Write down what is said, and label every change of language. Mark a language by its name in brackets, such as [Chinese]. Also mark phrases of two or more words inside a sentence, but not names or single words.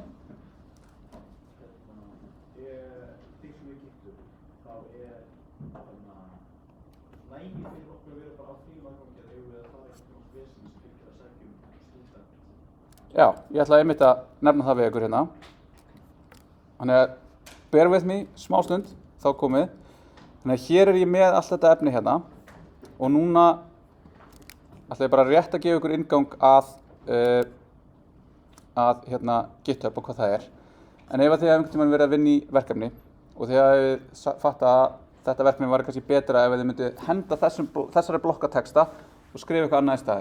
[Icelandic] Því sem við getum, þá nægir fyrir okkur að vera bara á því aðgangi að við að fara eitthvað vesens fyrir að sækja stúdent. Já, ég ætla einmitt að nefna það við ykkur hérna. Þannig að [English] bear with me, [Icelandic] smá stund, þá komið. Þannig að hér er ég með allt þetta efni hérna og núna ætla ég bara rétt að gefa ykkur inngang að GitHub og hvað það er. En ef að þið hafið einhvern tímann verið að vinna í verkefni og þið hafið fattað að þetta verkefni var kannski betra ef þið myndið henda þessari blokkatexta og skrifa eitthvað annað í staði.